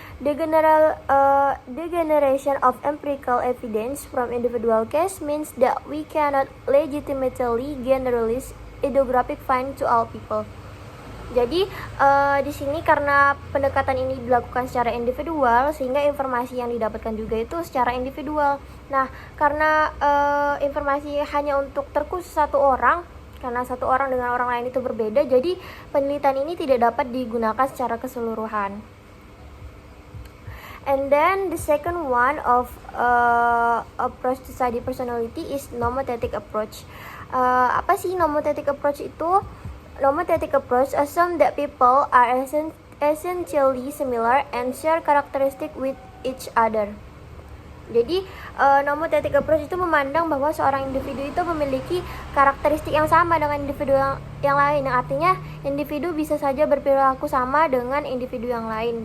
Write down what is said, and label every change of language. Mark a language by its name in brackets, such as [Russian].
[English] The generation of empirical evidence from individual case means that we cannot legitimately generalize ideographic find to all people. [Indonesian] Jadi di sini karena pendekatan ini dilakukan secara individual, sehingga informasi yang didapatkan juga itu secara individual. Nah, karena informasi hanya untuk terkhusus satu orang, karena satu orang dengan orang lain itu berbeda, jadi penelitian ini tidak dapat digunakan secara keseluruhan. [English] And then the second one of approach to study personality is nomothetic approach. [Indonesian] Apa sih nomothetic approach itu? [English] Nomothetic approach assume that people are essentially similar and share characteristic with each other. [Indonesian] Jadi nomothetic approach itu memandang bahwa seorang individu itu memiliki karakteristik yang sama dengan individu yang lain. Yang artinya individu bisa saja berperilaku sama dengan individu yang lain.